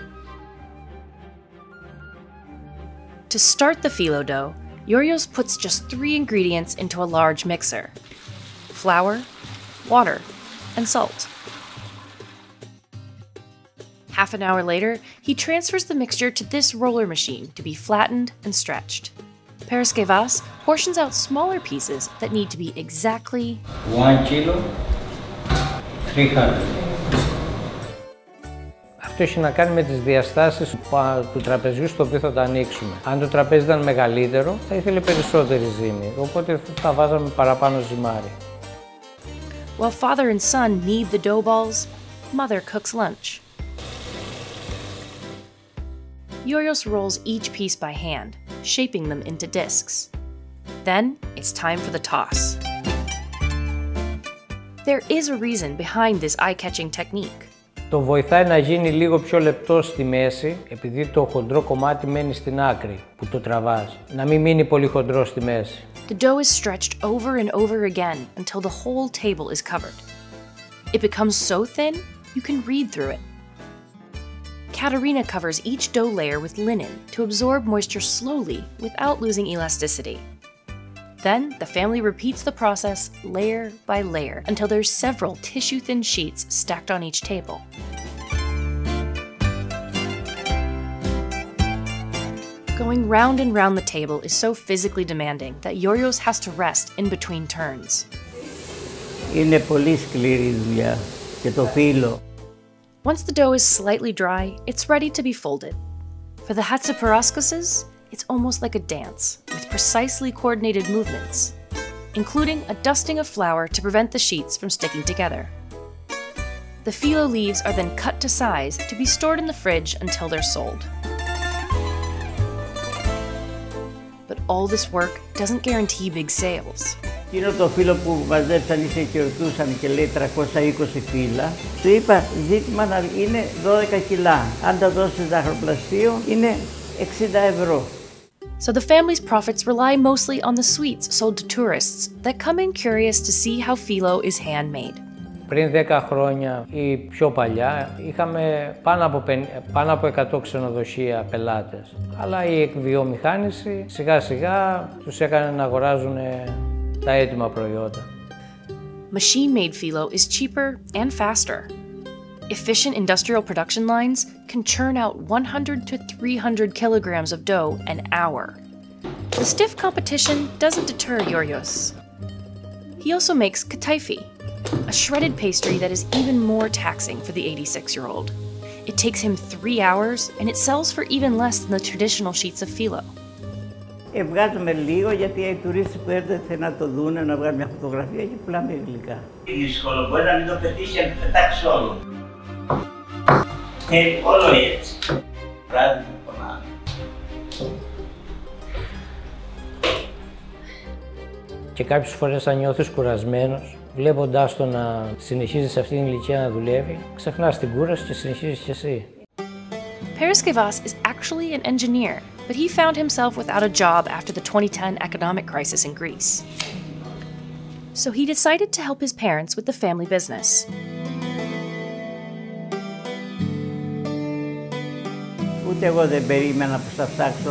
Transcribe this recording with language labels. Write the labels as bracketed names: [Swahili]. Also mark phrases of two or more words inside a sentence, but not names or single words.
[English] To start the phyllo dough, Yorios puts just 3 ingredients into a large mixer: flour, water, and salt. Half an hour later, he transfers the mixture to this roller machine to be flattened and stretched. Paraskevas portions out smaller pieces that need to be exactly 1 kilo, 300. [Greek] Αυτό έχει να κάνει με τις διαστάσεις του τραπεζιού στο οποίο θα το ανοίξουμε. Αν το τραπέζι ήταν μεγαλύτερο, θα ήθελε περισσότερη ζύμη, οπότε θα βάζαμε παραπάνω ζυμάρι. [English] While father and son knead the dough balls, mother cooks lunch. Yorios rolls each piece by hand, shaping them into discs. Then, it's time for the toss. There is a reason behind this eye-catching technique. [Greek] Το βοηθάει να γίνει λίγο πιο λεπτό στη μέση, επειδή το χοντρό κομμάτι μένει στην άκρη που το τραβάς. Να μην μείνει πολύ χοντρό στη μέση. [English] The dough is stretched over and over again until the whole table is covered. It becomes so thin, you can read through it. Katerina covers each dough layer with linen to absorb moisture slowly without losing elasticity. Then, the family repeats the process layer by layer until there's several tissue-thin sheets stacked on each table. Going round and round the table is so physically demanding that Yorios has to rest in between turns. [Greek] Είναι πολύ σκληρή δουλειά και το φύλλο. [English] Once the dough is slightly dry, it's ready to be folded. For the Hatziparaskoses, it's almost like a dance, with precisely coordinated movements, including a dusting of flour to prevent the sheets from sticking together. The phyllo leaves are then cut to size to be stored in the fridge until they're sold. But all this work doesn't guarantee big sales. [Greek] Εκείνο το φύλλο που μαζέψαν ή και ρωτούσαν και λέει 320 φύλλα, του είπα ζήτημα να είναι 12 κιλά. Αν τα δώσεις ζαχαροπλαστείο είναι 60 ευρώ. [English] So the family's profits rely mostly on the sweets sold to tourists that come in curious to see how phyllo is handmade. [Greek] Πριν 10 χρόνια ή πιο παλιά είχαμε πάνω από 100 ξενοδοχεία πελάτες. Αλλά η εκβιομηχάνηση σιγά σιγά τους έκανε να αγοράζουν τα έτοιμα προϊόντα. [English] Machine-made phyllo is cheaper and faster. Efficient industrial production lines can churn out 100 to 300 kilograms of dough an hour. The stiff competition doesn't deter Yorios. He also makes kataifi, a shredded pastry that is even more taxing for the 86-year-old. It takes him 3 hours, and it sells for even less than the traditional sheets of phyllo. [Greek] Βγάζουμε λίγο γιατί οι τουρίστες που έρχονται να το δουν, να βγάλουν μια φωτογραφία και πουλάμε γλυκά. Δύσκολο, μπορεί να μην το πετύχει, να το πετάξει όλο. Όλο έτσι. Βράδυ που πονάμε. Και κάποιες φορές αν νιώθεις κουρασμένος, βλέποντάς το να συνεχίζει σε αυτήν την ηλικία να δουλεύει, ξεχνάς την κούραση και συνεχίζεις κι εσύ. [English] Paraskevas is actually an engineer, but he found himself without a job after the 2010 economic crisis in Greece. So he decided to help his parents with the family business. [Greek] Ούτε εγώ δεν περίμενα που θα φτάξω.